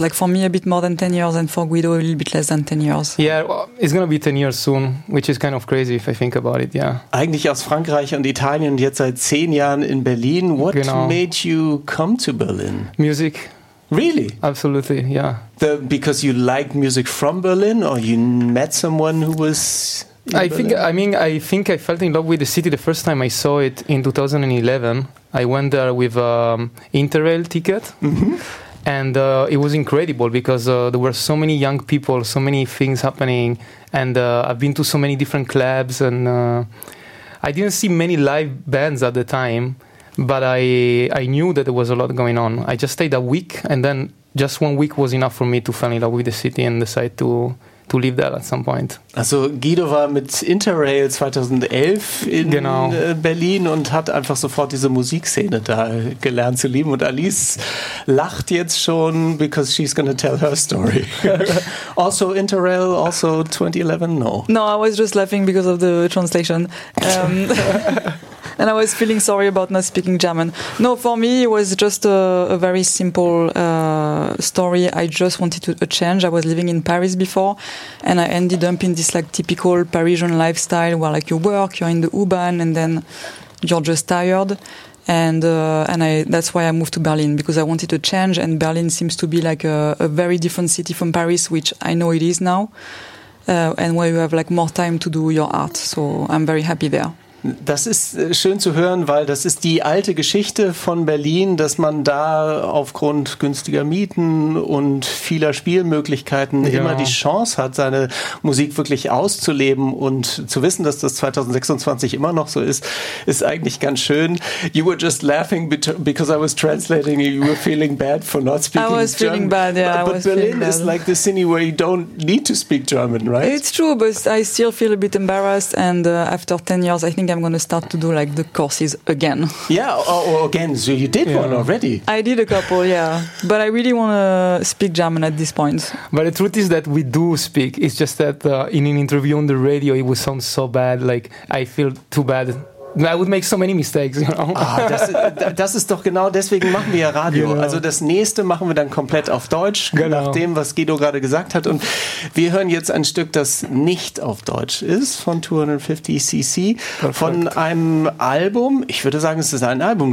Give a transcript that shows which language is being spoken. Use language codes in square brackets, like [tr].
[en] Like for me, a bit more than 10 years, and for Guido, a little bit less than 10 years. Yeah, well, it's gonna be 10 years soon, which is kind of crazy if I think about it. Yeah. [de] Eigentlich aus Frankreich und Italien und jetzt seit 10 Jahren in Berlin. [en] What genau. made you come to Berlin? Music. Really? Absolutely, yeah. Because you liked music from Berlin, or you met someone who was in Berlin? I think I felt in love with the city the first time I saw it in 2011. I went there with an Interrail ticket, and it was incredible because there were so many young people, so many things happening, and I've been to so many different clubs, and I didn't see many live bands at the time. But I knew that there was a lot going on. I just stayed a week, and then just 1 week was enough for me to fall in love with the city and decide to leave there at some point. [de] Also Guido war mit Interrail 2011 in genau. Berlin und hat einfach sofort diese Musikszene da gelernt zu lieben. Und Alice lacht jetzt schon, [en] because she's going to tell her story. [de] Also Interrail, also 2011, no. [en] No, I was just laughing because of the translation. And I was feeling sorry about not speaking German. No, for me, it was just a very simple story. I just wanted to change. I was living in Paris before, and I ended up in this like typical Parisian lifestyle where like you work, you're in the U-Bahn, and then you're just tired. And that's why I moved to Berlin, because I wanted to change, and Berlin seems to be like a very different city from Paris, which I know it is now, and where you have like more time to do your art. So I'm very happy there. [de] Das ist schön zu hören, weil das ist die alte Geschichte von Berlin, dass man da aufgrund günstiger Mieten und vieler Spielmöglichkeiten ja. immer die Chance hat, seine Musik wirklich auszuleben, und zu wissen, dass das 2026 immer noch so ist, ist eigentlich ganz schön. [en] You were just laughing because I was translating, you were feeling bad for not speaking German. I was German. Feeling bad, yeah. But Berlin is like the city where you don't need to speak German, right? It's true, but I still feel a bit embarrassed, and after 10 years I think I'm going to start to do like the courses again. Yeah, or again. So you did yeah. one already. I did a couple, yeah. But I really want to speak German at this point. But the truth is that we do speak. It's just that in an interview on the radio, it would sound so bad. Like, I feel too bad. I would make so many mistakes. You know? [de] Das ist doch genau deswegen machen wir ja Radio. Genau. Also das nächste machen wir dann komplett auf Deutsch, genau. nach dem, was Guido gerade gesagt hat. Und wir hören jetzt ein Stück, das nicht auf Deutsch ist, von 250cc, perfect. Von einem Album. Ich würde sagen, es ist ein Album.